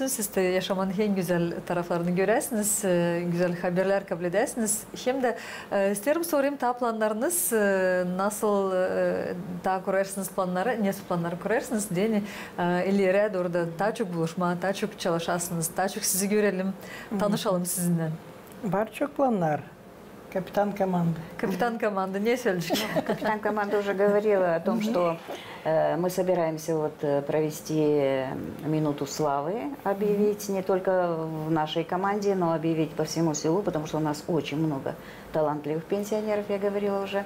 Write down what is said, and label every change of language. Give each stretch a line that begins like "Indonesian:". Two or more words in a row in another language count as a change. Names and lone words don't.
Gagauz: Siz de yaşamanın en güzel taraflarını göresiniz, güzel haberler kabul edersiniz. Hem de isterim sorayım, ta planlarınız nasıl daha kurarsınız planları, nasıl planları kurarsınız diye ileriye doğru da daha çok buluşma, daha çok çalışasınız, daha çok sizi görelim, tanışalım sizinle. Var çok planlar.
Russian: Капитан команды. Капитан команды, не söyleyecek. Капитан команды уже говорила о том, что мы собираемся провести минуту славы, объявить не только в нашей команде, но объявить по всему селу, потому что у нас очень много талантливых пенсионеров, я говорила уже.